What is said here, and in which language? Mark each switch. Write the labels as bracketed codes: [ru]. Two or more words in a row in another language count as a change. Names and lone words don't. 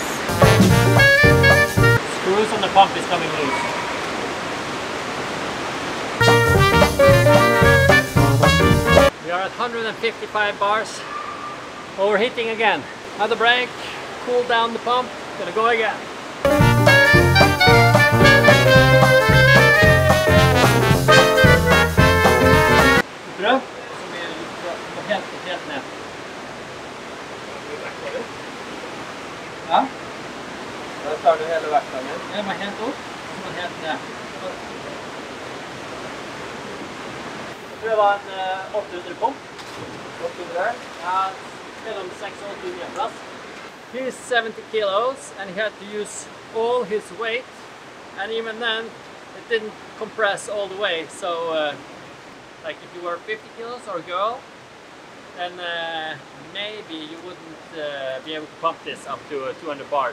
[en] Screws on the pump is coming loose. We are at 155 bars, overheating again. Another break, cool down the pump, gonna go again. [no] Bra? Helt ned. Ja? Da tar du hele vektgangen. Jeg må helt opp, så må helt ned. Jeg tror det var en 800 pump. 800? Ja, mellom 600 og 800 plass. [en] He's 70 kilos and he had to use all his weight, and even then it didn't compress all the way. So like if you were 50 kilos or a girl, then maybe you wouldn't be able to pump this up to 200 bars.